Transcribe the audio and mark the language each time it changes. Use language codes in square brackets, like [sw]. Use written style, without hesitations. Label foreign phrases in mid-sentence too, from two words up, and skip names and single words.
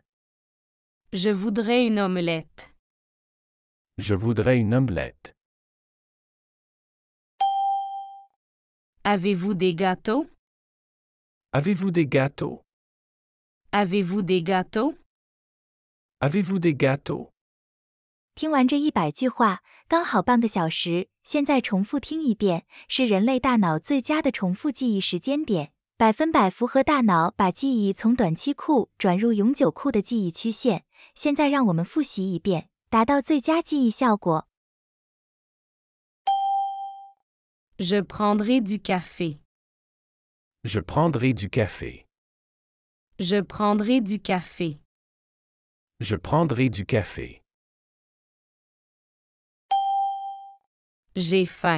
[fr] Je voudrais une omelette. Je voudrais une omelette. Avez-vous des gâteaux? Avez-vous des gâteaux? Avez-vous des gâteaux? Avez-vous des gâteaux? [zh] 听完这100句话，刚好半个小时。现在重复听一遍，是人类大脑最佳的重复记忆时间点，100%符合大脑把记忆从短期库转入永久库的记忆曲线。现在让我们复习一遍，达到最佳记忆效果。 [fr] Je prendrai du café. Je prendrai du café. Je prendrai du café. Je prendrai du café. J'ai faim.